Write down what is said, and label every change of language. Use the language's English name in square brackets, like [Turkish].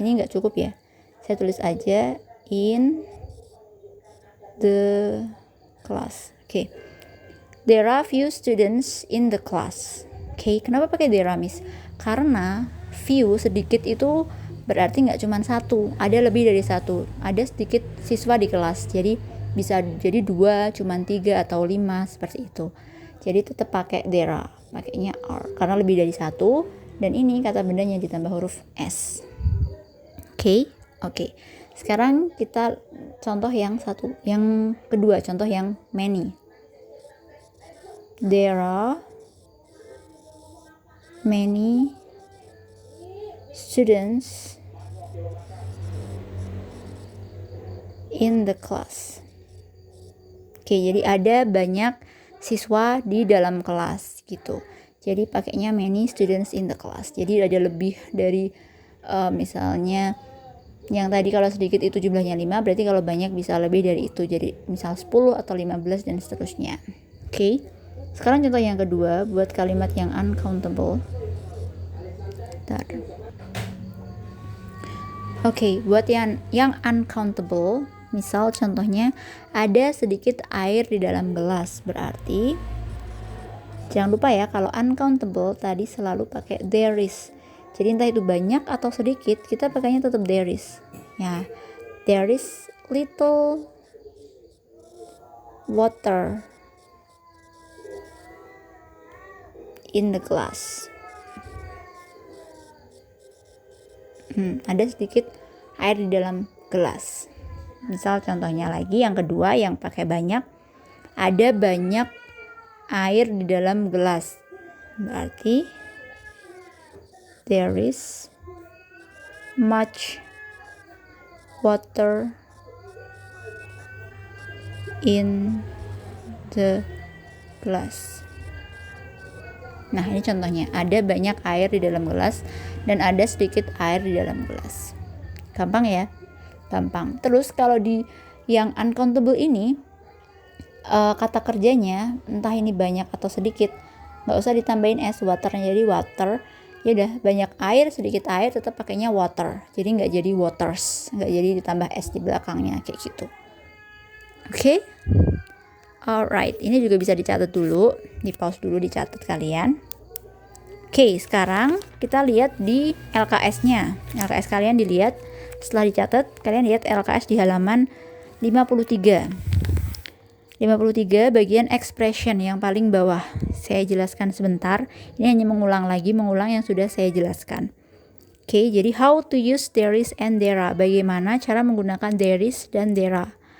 [Indonesian] Ini nggak cukup ya, saya tulis aja [English] in the class. [Indonesian] Oke. [English] There are few students in the class. [Indonesian] Oke, kenapa pakai there are, Miss? Karena few, sedikit, itu berarti nggak cuma satu, ada lebih dari satu. Ada sedikit siswa di kelas, jadi bisa jadi 2, cuma 3 atau 5, seperti itu. Jadi tetap pakai there are, pakainya are karena lebih dari satu, dan ini kata bendanya ditambah huruf s. Oke. Sekarang kita contoh yang kedua, contoh yang many. [English] There are many students in the class. [Indonesian] Oke, jadi ada banyak siswa di dalam kelas gitu. Jadi pakainya [English] many students in the class. [Indonesian] Jadi ada lebih dari misalnya yang tadi kalau sedikit itu jumlahnya 5, berarti kalau banyak bisa lebih dari itu. Jadi misal 10 atau 15 dan seterusnya. Oke. Sekarang contoh yang kedua buat kalimat yang uncountable. Oke, buat yang uncountable, misal contohnya ada sedikit air di dalam gelas. Berarti jangan lupa ya, kalau uncountable tadi selalu pakai there is. Jadi entah itu banyak atau sedikit, kita pakainya tetap there is. [English] Ya, there is little water in the glass. [Indonesian] Ada sedikit air di dalam gelas. Misal contohnya lagi yang kedua yang pakai banyak, ada banyak air di dalam gelas. [English] Berarti there is much water in the glass. [Indonesian] Nah, ini contohnya, ada banyak air di dalam gelas dan ada sedikit air di dalam gelas. Gampang ya? Gampang. Terus kalau di yang uncountable ini, kata kerjanya entah ini banyak atau sedikit, nggak usah ditambahin s, waternya jadi water. Ya udah, banyak air, sedikit air, tetap pakainya water. Jadi nggak jadi waters, nggak jadi ditambah s di belakangnya kayak gitu. Oke? Alright, ini juga bisa dicatat dulu, di pause dulu, dicatat kalian. Oke, sekarang kita lihat di LKS-nya. LKS kalian dilihat, setelah dicatat, kalian lihat LKS di halaman 53. 53 bagian expression yang paling bawah. Saya jelaskan sebentar. Ini hanya mengulang yang sudah saya jelaskan. [English] Oke, jadi how to use there is and there are. [Indonesian] Bagaimana cara menggunakan [English] there is dan there are.